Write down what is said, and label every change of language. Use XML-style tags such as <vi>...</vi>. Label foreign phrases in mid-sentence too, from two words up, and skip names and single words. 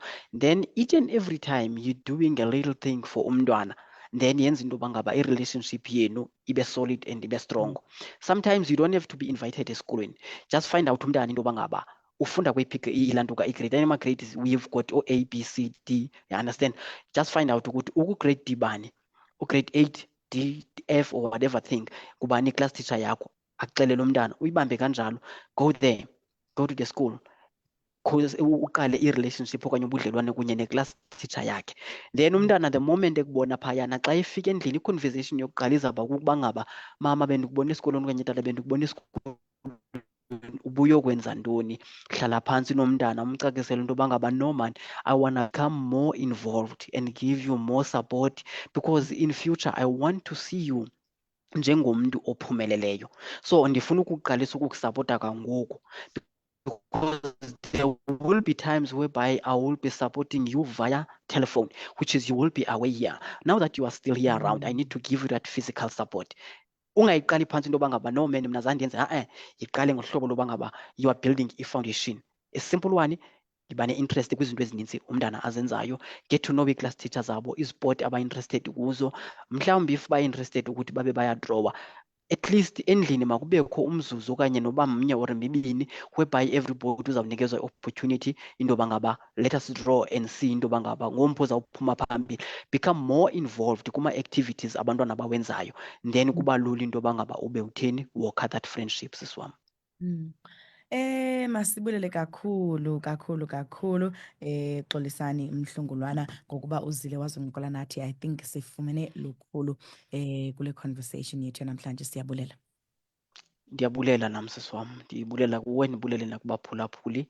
<en>Then each and every time you doing a little thing for umntwana, then</en> <xh>yenza into yoba ngaba i-relationship yenu ibe solid and ibe strong.</xh> <en>Sometimes you don't have to be invited esikolweni. Just find out</en> <xh>umntana into yoba ngaba ufunda kweyiphi ilantuka igrade.</xh> <en>Ama-grades we've got A, B, C, D, you understand? Just find out</en> <xh>ukuthi uku-grade D bani, ugrade 8, D, F or whatever thing, kubani i-</xh> <en>class teacher</en> <xh>yakho, akuxelele umntana uyibambe kanjalo.</xh> <en>Go there, go to the school,</en> <xh>uqale i-relationship okanye ubudlelwane kunye ne-</xh> <en>class teacher</en> <xh>yakhe. Then umntana the moment ekubona phayana xa efika endlini i-conversation yokuqala izawuba kukuba ngaba mama bendikubona esikolweni okanye tata bendikubona esikolweni ubuyokwenza ntoni. Hlala phantsi nomntana umcacisele into yoba ngaba</xh> <en>no man, I wanna become more involved and give you more support because in future I want to see you</en> <xh>njengomntu ophumeleleyo. So ndifuna ukuqalisa ukukusapota kangoku</xh> <en>because there will be times whereby I will be supporting you via telephone, which is you will be away here. Now that you are still here around, I need to give you that physical support.</en> <xh>Ungayiqali phantsi into yoba ngaba</xh> <en>no man</en> <xh>mna zange ndenze yiqale ngohlobo loba ngaba</xh> <en>you are building</en> <xh>i-foundation.</xh> <en>A simple one,</en> <xh>yiba ne-interest kwizinto ezininzi umntana azenzayo.</xh> <en>Get to know</en> <xh>ii-</xh> <en>class teachers</en> <xh>zabo, isport aba-interested kuzo. Mhlawumbi if ba-interested ukuthi babe bayadrowa,</xh> <en>at least</en> <xh>endlini makubekho umzuzu okanye noba mnye or mibini</xh> <en>whereby everybody</en> <xh>uzawunikezwa i-opportunity into yoba ngaba</xh> <en>let us draw and see</en> <xh>into yoba ngaba ngomphi uzawuphuma phambili.</xh> <en>Become more involved</en> <xh>kuma-activities abantwana bawenzayo, then kuba lula into yoba ngaba ube utheni wokha</xh> <en>that friendship</en> <xh>sisi wam. Masibulele kakhulu Xolisani Mhlungulwana ngokuba uzile wazoncokola nathi.</xh> <en>I think</en> <xh>sifumene lukhulu kule conversation yethu namhlanje. Siyabulela. Ndiyabulela nam sisi wam, ndibulela kuwe, ndibulele nakubaphulaphuli.</xh>